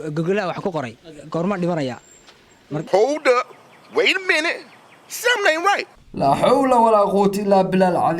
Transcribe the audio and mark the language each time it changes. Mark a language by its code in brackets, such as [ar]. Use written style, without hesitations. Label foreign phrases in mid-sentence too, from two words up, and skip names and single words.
[so] Google wax ku qoray goorma dhimanaya. [en] Hold up. Wait a minute. Something ain't right. [ar] لا حول ولا قوة إلا بالله العظيم.